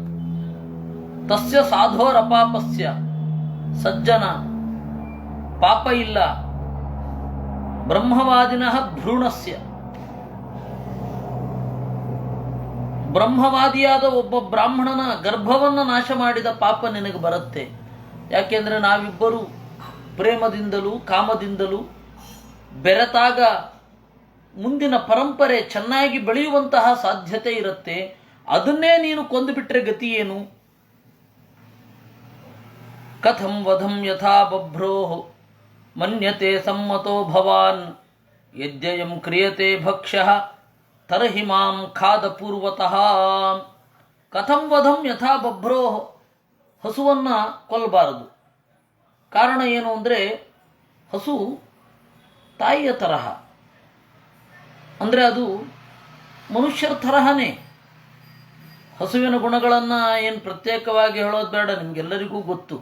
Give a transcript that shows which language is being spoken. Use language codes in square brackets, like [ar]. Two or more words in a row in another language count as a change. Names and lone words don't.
[sa] ತಸ್ಯ ಸಾಧೋರಪಾಪಸ್ಯ, [kn] ಸಜ್ಜನ ಪಾಪ ಇಲ್ಲ, [sa] ಬ್ರಹ್ಮವಾದಿನಃ ಭ್ರೂಣಸ್ಯ, [kn] ಬ್ರಹ್ಮವಾದಿಯಾದ ಒಬ್ಬ ಬ್ರಾಹ್ಮಣನ ಗರ್ಭವನ್ನು ನಾಶ ಮಾಡಿದ ಪಾಪ ನಿನಗೆ ಬರುತ್ತೆ. ಯಾಕೆಂದರೆ ನಾವಿಬ್ಬರು ಪ್ರೇಮದಿಂದಲೂ ಕಾಮದಿಂದಲೂ ಬೆರೆತಾಗ ಮುಂದಿನ ಪರಂಪರೆ ಚೆನ್ನಾಗಿ ಬೆಳೆಯುವಂತಹ ಸಾಧ್ಯತೆ ಇರುತ್ತೆ. ಅದನ್ನೇ ನೀನು ಕೊಂದುಬಿಟ್ರೆ ಗತಿ ಏನು? [sa] ಕಥಂ ವಧಂ ಯಥಾ ಬಭ್ರೋ ಮನ್ಯತೆ ಸಮ್ಮತೋ ಭವಾನ್ ಯದ್ಯಯಂ ಕ್ರಿಯತೆ ಭಕ್ಷ್ಯಃ ತರ್ಹಿ ಮಾಂ ಖಾದ ಪೂರ್ವತಃ. ಕಥಂ ವಧಂ ಯಥಾ ಬಭ್ರೋ, [kn] ಹಸುವನ್ನು ಕೊಲ್ಲಬಾರದು. ಕಾರಣ ಏನು ಅಂದರೆ ಹಸು ತಾಯಿಯ ತರಹ, ಅಂದರೆ ಅದು ಮನುಷ್ಯರ ತರಹನೇ. ಹಸುವಿನ ಗುಣಗಳನ್ನು ಏನು ಪ್ರತ್ಯೇಕವಾಗಿ ಹೇಳೋದು ಬೇಡ, ನಿಮಗೆಲ್ಲರಿಗೂ ಗೊತ್ತು.